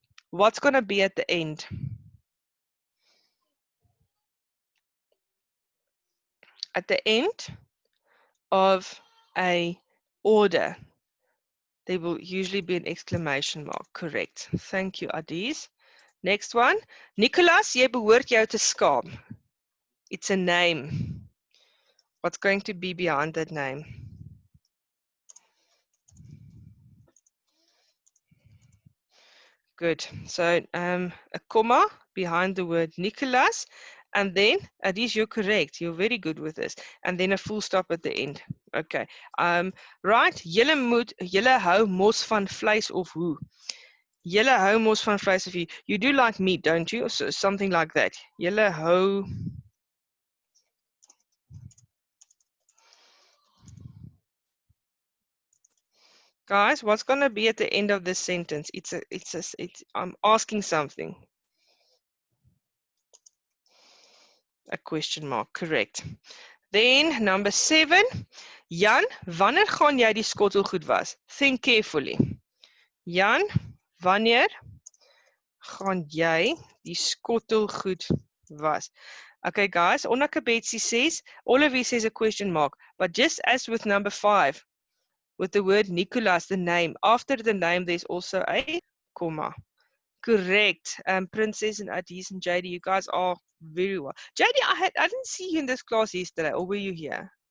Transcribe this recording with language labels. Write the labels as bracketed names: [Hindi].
[English] What's going to be at the end? At the end of a order, there will usually be an exclamation mark. Correct. Thank you, Adis. Next one. [Afrikaans] Nicholas, jy behoort jou te skaam. [English] It's a name. What's going to be behind that name? Good. So a comma behind the word Nicholas, and then Adis, you're correct. You're very good with this. And then a full stop at the end. Okay. Right. [Afrikaans] Julle hou mos van vleis of hoe? Julle hou mos van vleis of hoe? [English] You do like meat, don't you? Or so, something like that. [Afrikaans] Julle hou. [English] Guys, what's going to be at the end of this sentence? I'm asking something. A question mark, correct. Then number 7, [Afrikaans] Jan, wanneer gaan jy die skottelgoed was? [English] Think carefully. [Afrikaans] Jan, wanneer gaan jy die skottelgoed was? [English] Okay, guys, Onakabetsi says, all of you says a question mark, but just as with number 5, with the word Nicholas, the name, after the name there's also a comma. Correct. Princess and Adis and JD, you guys are very well. JD, I didn't see you in this class yesterday, or were you here?